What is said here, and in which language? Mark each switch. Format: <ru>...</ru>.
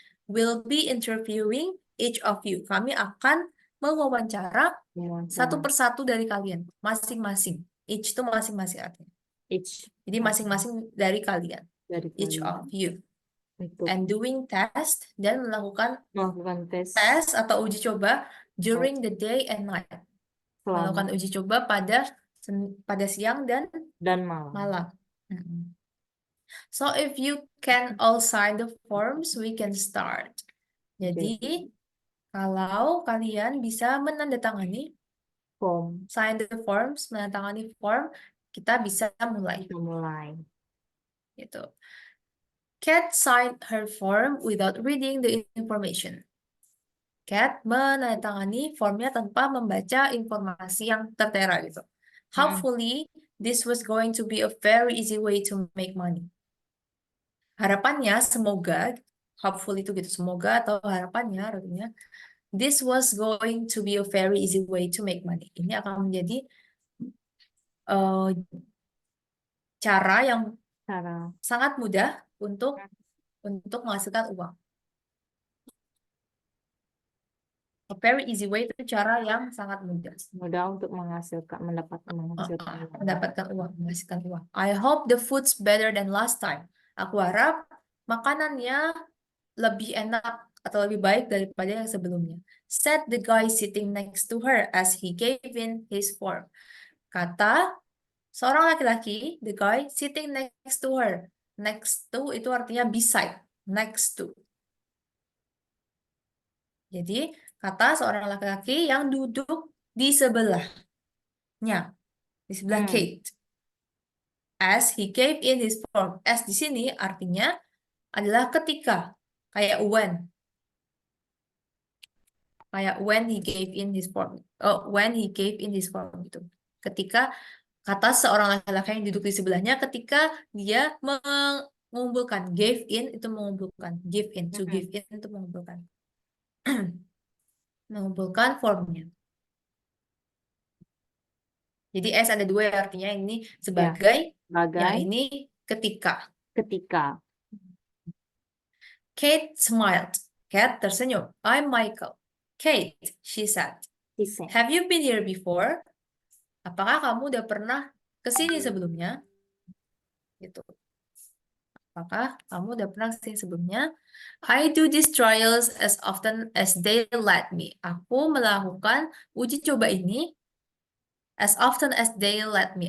<en>We'll be interviewing each of you.</en> <id>Kami akan mewawancara satu persatu dari kalian, masing-masing. Each itu masing-masing artinya. Jadi masing-masing dari kalian. Each of you.</id> <en>And doing test, dan melakukan tes atau uji coba during the day and night.</en> <id>Melakukan uji coba pada siang dan malam.</id> <en>So if you can all sign the forms, we can start.</en> <id>Jadi kalau kalian bisa menandatangani sign the forms, menandatangani form, kita bisa mulai. Gitu.</id> <en>Cat signed her form without reading the information.</en> <id>Cat menandatangani formnya tanpa membaca informasi yang tertera gitu.</id> <en>Hopefully, this was going to be a very easy way to make money. Harapannya, semoga, hopefully itu gitu, semoga atau harapannya, artinya, this was going to be a very easy way to make money.</en> <id>Ini akan menjadi cara yang Cara. sangat mudah untuk menghasilkan uang. A very easy way itu cara yang sangat mudah. Mudah untuk mendapatkan Mendapatkan uang, menghasilkan uang.</id> <en>I hope the food's better than last time.</en> <id>Aku harap makanannya lebih enak atau lebih baik daripada yang sebelumnya.</id> <en>Said the guy sitting next to her as he gave in his form. Kata seorang laki-laki, the guy sitting next to her. Next to itu artinya beside, next to.</en> <id>Jadi, kata seorang laki-laki yang duduk di sebelahnya, di sebelah Kate.</id> <en>As he gave in his form. As di sini artinya adalah ketika, kayak when. Kayak when he gave in his form. Oh, when he gave in his form gitu.</en> <id>Ketika kata seorang laki-laki yang duduk di sebelahnya ketika dia mengumpulkan.</id> <en>Gave in itu mengumpulkan. Give in, to give in itu mengumpulkan.</en> <id>Mengumpulkan formnya. Jadi S ada dua ya, artinya ini sebagai, yang ini ketika.</id> <en>Kate smiled. Kate tersenyum. I'm Michael. Kate, she said. Have you been here before?</en> <id>Apakah kamu udah pernah ke sini sebelumnya? Gitu. Apakah kamu udah pernah ke sini sebelumnya?</id> <en>I do these trials as often as they let me. Aku melakukan uji coba ini as often as they let me.</en>